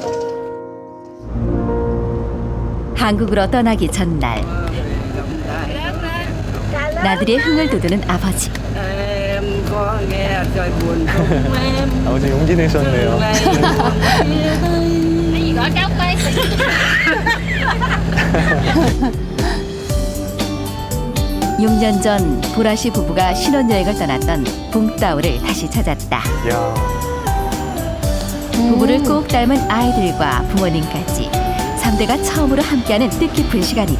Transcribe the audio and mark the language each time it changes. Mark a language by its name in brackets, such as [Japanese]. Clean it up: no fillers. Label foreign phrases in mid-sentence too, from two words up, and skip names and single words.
[Korean] 한국으로 떠나기 전날 나들이의 흥을 돋우는 아버지. [Vietnamese] Em có nghe trời buồn không em. [Korean] 아버지 용기 내셨네요. [Vietnamese] Cái gì gọi cháu đây? [Korean] 6년 전 보라씨 부부가 신혼여행을 떠났던 붕따오를 다시 찾았다. 야. 부부를 꼭 닮은 아이들과 부모님까지 3대가 처음으로 함께하는 뜻깊은 시간이다.